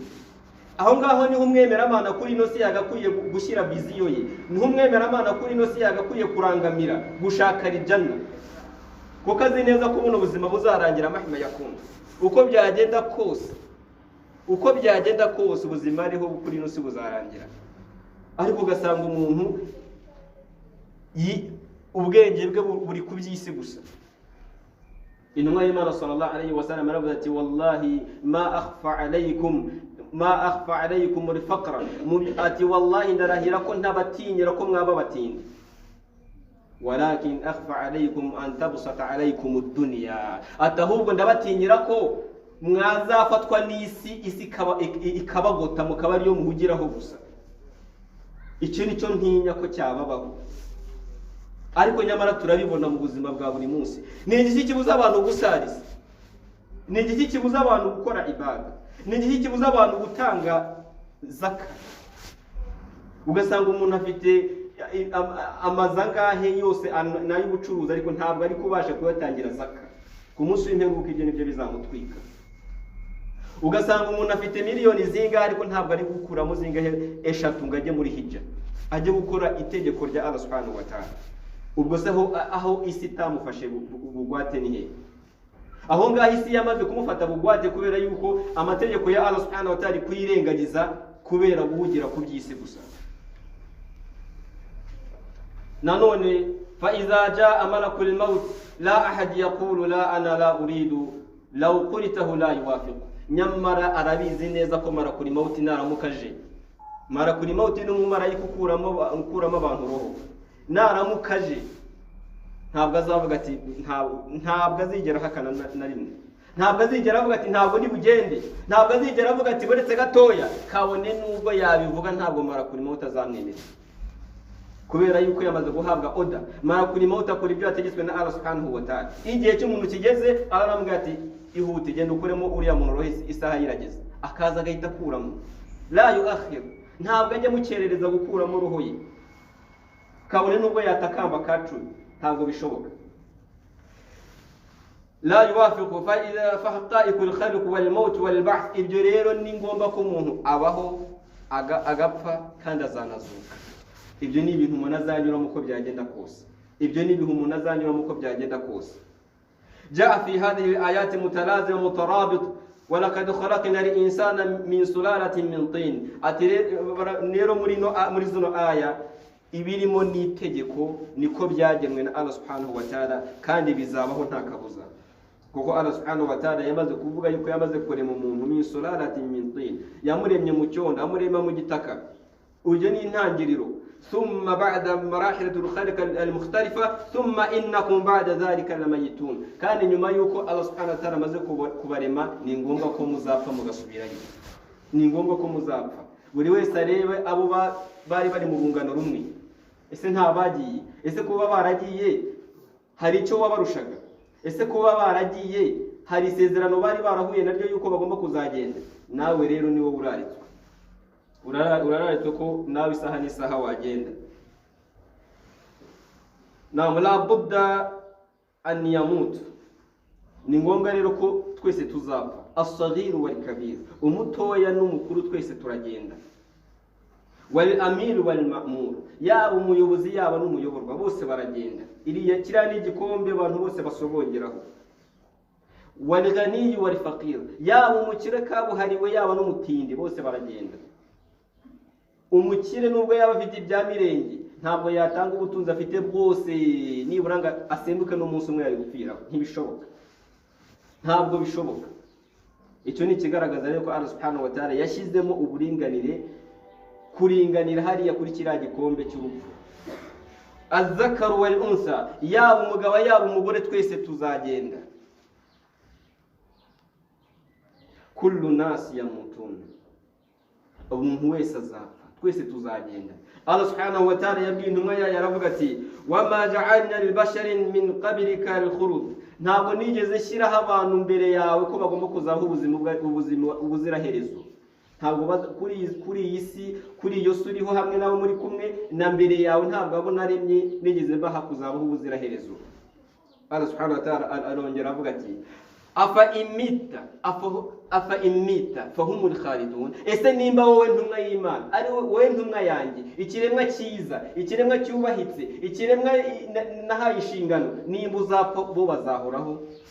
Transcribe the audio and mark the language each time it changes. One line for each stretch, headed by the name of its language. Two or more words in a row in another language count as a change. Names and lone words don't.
Kinyarwanda: Aho ngaho niho umwemeramana kuri ino si yagakwiye gushyira viziyo ye, niho umwemeramana kuri ino si yagakwiye kurangamira gushaka arijana, kuko azi neza ko buno buzima buzarangira mahima yakunda. Uko byagenda kose ubuzima ariho kuri ino si buzarangira. Ariko ugasanga umuntu ubwenge bwe buri ku by'isi gusa. Intumwa y'Imana
Arabic: صلى الله عليه وسلم
Kinyarwanda: aravuga ati,
Arabic: والله ما أخشى عليكم الفقر,
Kinyarwanda: ati wallahi ndarahira ko ntabatinyira ko mwaba batindi.
Arabic: ولكن أخشى عليكم أن تبسط عليكم الدنيا,
Kinyarwanda: atahubwo ndabatinyira ko mwazafatwa n'isi, isi ikabagota mukaba ariyo muhugiraho gusa. Icyo nicyo ntinya ko cyababaho. Ariko nyamara turabibona mu buzima bwa buri munsi. Ni igiki kibuza abantu gusariza, ni igiki kibuza abantu gukora ibada, ni igiki kibuza abantu gutanga zaka, ugasanga umuntu afite amazu angahe yose n'ay'ubucuruzi ariko ntabwo ari kubasha kuyatangira zaka. Ku munsi w'imperuka ibyo nibyo bizamutwika. Ugasanga umuntu afite miliyoni zingahe ariko ntabwo ari gukuramo zingahe eshatu ngo ajye muri hijja, ajye gukora itegeko rya Allah
Arabic: سبحانه وتعالى.
Kinyarwanda: Ubwo se aho isi itamufashe bugwate ni he? Aho ngaho isi yamaze kumufata bugwate kubera yuko amategeko ya Allah
Arabic: سبحانه وتعالى
Kinyarwanda: kuyirengagiza kubera guhugira ku by'isi gusa.
Arabic: Nanone فإذا جاء ملك الموت لا أحد يقول لا أنا لا أريد لو قلته لا يوافق.
Kinyarwanda: Nyamara arabizi neza ko
Arabic: ملك الموت
Kinyarwanda: naramukaje.
Arabic: ملك الموت
Kinyarwanda: ni umumarayika ukuramo abantu roho. Naramukaje ntabwo azavuga ati ntabwo azigera hakana na rimwe. Ntabwo azigera avuga ati ntabwo ni bugende. Ntabwo azigera avuga ati buretse gatoya kabone nubwo yabivuga ntabwo
Arabic: ملك الموت
Kinyarwanda: azamwemera. Kubera yuko yamaze guhabwa order.
Arabic: ملك الموت
Kinyarwanda: akora ibyo yategetswe na Allah
Arabic: سبحانه وتعالى.
Kinyarwanda: Igihe cy'umuntu kigeze aramubwira ati ihute genda ukuremo uriya muntu roho isaha yirageze. Akaza agahita kuramo.
Arabic: لا يؤخر.
Kinyarwanda: Ntabwo ajya mukerereza gukuramo roho ye. Kabone nubwo yatakamba kacumi ntabwo bishoboka.
Arabic: لا يوافق فإذا فحقائق الخلق والموت والبعث.
Kinyarwanda: Ibyo rero ni ngomba ko umuntu abaho agapfa kandi azanazuka. Ibyo ni ibintu umuntu azanyura muko byagenda kose. Ibyo ni ibintu umuntu azanyura muko byagenda kose.
Arabic: جاء في هذه الآيات متلازم مترابط ولقد خلقنا الإنسان من سلالة من طين.
Kinyarwanda: Rero muri zino aya ibirimo n'itegeko niko byagenwe na Allah
Arabic: سبحانه وتعالى
Kinyarwanda: kandi bizabaho nta kabuza. Kuko Allah
Arabic: سبحانه وتعالى
Kinyarwanda: yamaze kuvuga yuko yamaze kurema umuntu
Arabic: من سلالة من طين,
Kinyarwanda: yamuremye mu cyondo, amurema mu gitaka. Uje ni intangiriro.
Arabic: ثم بعد مراحل الخلق المختلفة ثم إنكم بعد ذلك لميتون.
Kinyarwanda: كان nyuma yuko Allah
Arabic: سبحانه وتعالى
Kinyarwanda: amaze kubarema ni ngombwa ko muzapfa mugasubirayo. Ni ngombwa ko muzapfa. Buri wese arebe abo bari mu bungano rumwe. Ese nta bagiye? Ese kuba baragiye hari icyo wabarushaga? Ese kuba baragiye hari isezerano bari barahuye naryo yuko bagomba kuzagenda? Nawe rero niwo uraritswe. Urararitswe ko nawe isaha n'isaha wagenda.
Arabic: نعم لا بد أن يموت.
Kinyarwanda: Ni ngombwa rero ko twese tuzapfa.
Arabic: الصغير والكبير.
Kinyarwanda: Umutoya n'umukuru twese turagenda.
Arabic: والأمير والمأمور.
Kinyarwanda: Yaba umuyobozi yaba n'umuyoborwa bose baragenda. Iriya kiriya ni igikombe abantu bose basobongeraho.
Arabic: والغني والفقير.
Kinyarwanda: Yaba umukire kabuhariwe yaba n'umutindi bose baragenda. Umukire nubwo yaba afite ibya mirenge ntabwo yatanga ubutunzi afite bwose nibura ngo asembuke n'umunsi umwe yari gupfiraho. Ntibishoboka. Ntabwo bishoboka. Icyo ni kigaragaza rero ko Allah
Arabic: سبحانه وتعالى
Kinyarwanda: yashyizemo uburinganire, kuringanira hariya kuri kiriya gikombe cy'urupfu.
Arabic: الذكر والأنثى,
Kinyarwanda: yaba umugabo yaba umugore twese tuzagenda.
Arabic: كل ناس يموتون.
Kinyarwanda: Umuntu wese azapfa. Twese tuzagenda. Allah
Arabic: سبحانه وتعالى
Kinyarwanda: yabwiye intumwa yaravuga ati
Arabic: وما جعلنا لبشر من قبلك الخلد.
Kinyarwanda: Ntabwo nigeze shyiraho abantu mbere yawe ko bagomba kuzaho ubuziraherezo. Ntabwo kuri iyi si kuri iyo suriho hamwe nabo muri kumwe na mbere yawe ntabwo abo naremye nigeze baha kuzabaho ubuziraherezo. Allah
Arabic: سبحانه وتعالى
Kinyarwanda: arongera avuga ati
Arabic: أفإن مت فهم الخالدون.
Kinyarwanda: Ese nimba wowe ntumwa y'Imana ari wowe ntumwa yanjye, ikiremwa cyiza, ikiremwa cyubahitse, ikiremwa nahaye inshingano, nimba uzapfa bo bazahoraho.